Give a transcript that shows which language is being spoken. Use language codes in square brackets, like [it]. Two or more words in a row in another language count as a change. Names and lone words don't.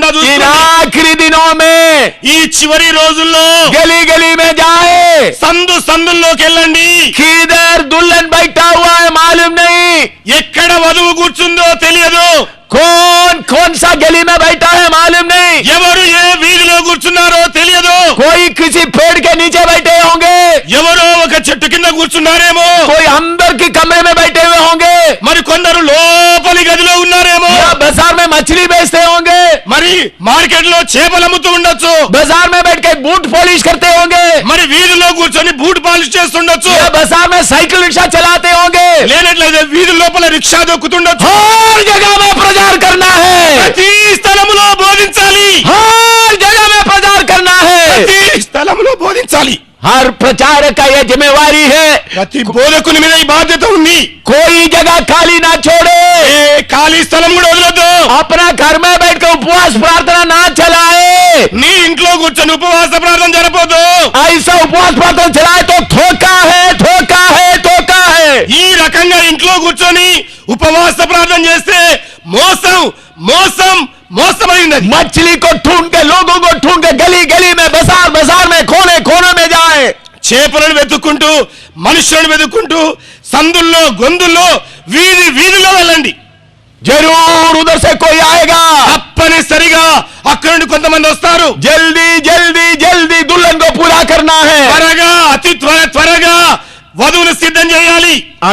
[hi] इन [te] చూసుకోండి. [hi] आखिरी दिनों में [te] ఈ చివరి రోజుల్లో [hi] गली गली में जाए, [te] సందుల్లోకి వెళ్ళండి. [hi] किधर दुल्हन बैठा हुआ है मालूम नहीं, [te] ఎక్కడ వధువు కూర్చుందో తెలియదు. [hi] कौन सा गली में बैठा है मालूम नहीं, [te] ఎవరు ఏ వీధిలో కూర్చున్నారో తెలియదు. [hi] कोई किसी पेड़ के नीचे बैठे होंगे, [te] ఎవరో ఒక చెట్టు కింద కూర్చున్నారేమో. [hi] कोई अंदर के कमरे में बैठे हुए होंगे, [te] మరి కొందరు లోపలి గదిలో ఉన్నారేమో. [hi] या बाजार में मछली बेचते होंगे, [te] మరి మార్కెట్ లో చేపలు అమ్ముతూ ఉండొచ్చు. [hi] बाजार में बैठ के बूट पॉलिश करते होंगे, [te] మరి వీధిలో కూర్చొని బూట్ పాలిష్ చేస్తుండొచ్చు. [hi] या बाजार में साइकिल रिक्शा चलाते होंगे। [te] లేనట్లయితే వీధి లోపల రిక్షా దొక్కుతుండొచ్చు. [hi] हर जगह में प्रचार करना है, [te] ప్రతి స్థలములో బోధించాలి. [hi] हर जगह में प्रचार करना है। [te] ప్రతి స్థలములో బోధించాలి. [hi] हर प्रचारक का यह जिम्मेवारी है, [te] ప్రతి బోధకుని మీద ఈ బాధ్యత ఉంది. [hi] कोई जगह खाली ना छोड़े, [te] ఏ ఖాళీ స్థలం కూడా వదలొద్దు. [hi] अपना घर में बैठकर उपवास प्रार्थना ना चलाए। [te] నీ ఇంట్లో కూర్చొని ఉపవాస ప్రార్థన జరపొద్దు. [hi] ऐसा उपवास प्रार्थना चलाए तो धोखा है, धोखा है, धोखा है। [te] ఈ रకంగా ఇంట్లో కూర్చొని ఉపవాస ప్రార్థన చేస్తే మోసం మోసం మోసమైనది. [hi] मछली को ढूंढ के, लोगों को ढूंढ के गली गली में, बाजार बाजार में, कोने कोने में जाए। [te] చేపలను వెతుక్కుంటూ మనుషులను వెతుక్కుంటూ సందుల్లో గొంతుల్లో వీధి వీధిలో వెళ్ళండి. [hi] जरूर उधर से कोई आएगा, [te] తప్పనిసరిగా అక్కడ నుండి కొంతమంది వస్తారు. [hi] जल्दी जल्दी जल्दी दुल्हन को पूरा करना है। [te] త్వరగా అతి త్వరగా వధువును సిద్ధం చేయాలి. [hi] अभी